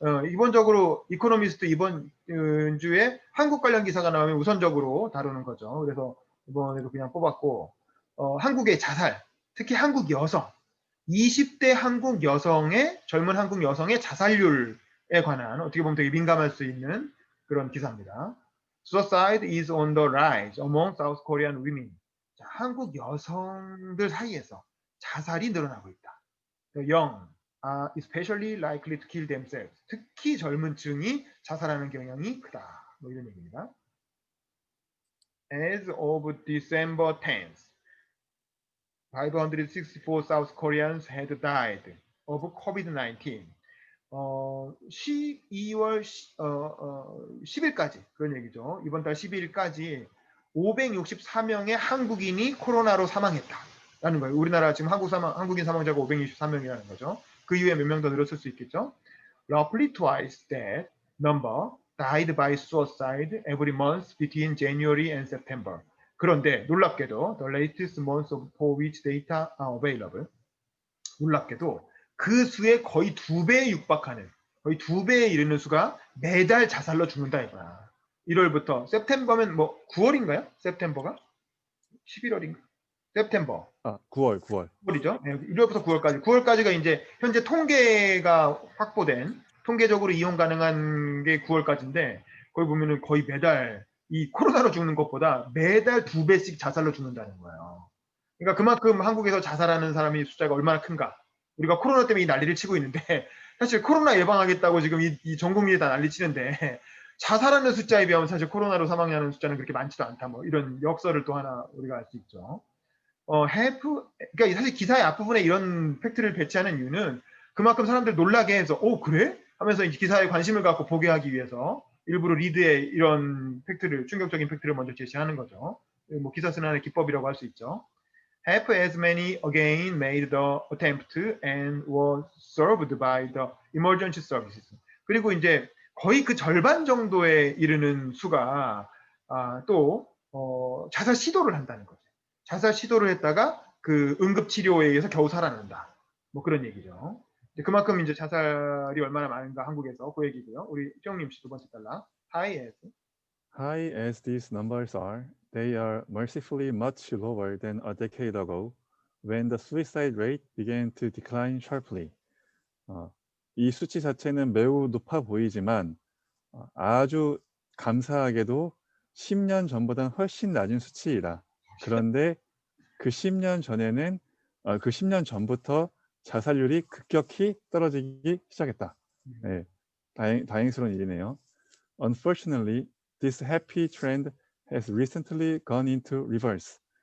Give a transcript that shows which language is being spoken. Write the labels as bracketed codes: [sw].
[ko] 이번적으로 이코노미스트 이번 주에 한국 관련 기사가 나오면 우선적으로 다루는 거죠. 그래서 이번에도 그냥 뽑았고, 한국의 자살, 특히 한국 여성, 20대 한국 여성의, 젊은 한국 여성의 자살률에 관한 어떻게 보면 되게 민감할 수 있는 그런 기사입니다. [en] Suicide is on the rise among South Korean women. [ko] 자, 한국 여성들 사이에서 자살이 늘어나고 있다. [en] The young are especially likely to kill themselves. [ko] 특히 젊은 층이 자살하는 경향이 크다. 뭐 이런 얘기입니다. [en] As of December 10th, 564 South Koreans had died of COVID-19. [ko] 12월 10일까지 그런 얘기죠. 이번 달 12일까지 564명의 한국인이 코로나로 사망했다. 거예요. 우리나라 지금 한국인 사망자가 563명이라는 거죠. 그 이후에 몇 명 더 늘었을 수 있겠죠. [en] Roughly twice that number died by suicide every month between January and September. [ko] 그런데 놀랍게도 [en] the latest months for which data are available. [ko] 놀랍게도 그 수의 거의 2배에 육박하는, 거의 2배에 이르는 수가 매달 자살로 죽는다 이거야. 1월부터 september면 뭐 9월인가요? september가 11월인가? [en] september. [ko] 9월. 9월이죠. 1월부터 9월까지. 9월까지가 이제 현재 통계가 확보된, 통계적으로 이용 가능한 게 9월까지인데 거기 보면은 거의 매달 이 코로나로 죽는 것보다 매달 2배씩 자살로 죽는다는 거예요. 그러니까 그만큼 한국에서 자살하는 사람이 숫자가 얼마나 큰가. 우리가 코로나 때문에 이 난리를 치고 있는데 사실 코로나 예방하겠다고 지금 이 전 국민이 다 난리치는데 자살하는 숫자에 비하면 사실 코로나로 사망하는 숫자는 그렇게 많지도 않다. 뭐 이런 역설을 또 하나 우리가 알 수 있죠. 그러니까 사실 기사의 앞부분에 이런 팩트를 배치하는 이유는 그만큼 사람들 놀라게 해서 그래? 하면서 이 기사에 관심을 갖고 보게 하기 위해서 일부러 리드에 이런 팩트를, 충격적인 팩트를 먼저 제시하는 거죠. 뭐 기사 쓰는 하나의 기법이라고 할 수 있죠. [en] Half as many again made the attempt and were served by the emergency services. [ko] 그리고 이제 거의 그 절반 정도에 이르는 수가 또 자살 시도를 한다는 거죠. 자살 시도를 했다가 그 응급치료에 의해서 겨우 살아난다. 뭐 그런 얘기죠. 그만큼 이제 자살이 얼마나 많은가 한국에서 그 얘기고요. 우리 형님 씨 두 번째 달라. [en] High as these numbers are, they are mercifully much lower than a decade ago, when the suicide rate began to decline sharply. [ko] 이 수치 자체는 매우 높아 보이지만 아주 감사하게도 10년 전보다는 훨씬 낮은 수치이다. 그런데 그 10년 전에는 그 10년 전부터 자살률이 급격히 떨어지기 시작했다. 네, 다행스러운 일이네요. [en] Unfortunately, this happy trend has recently gone into reverse.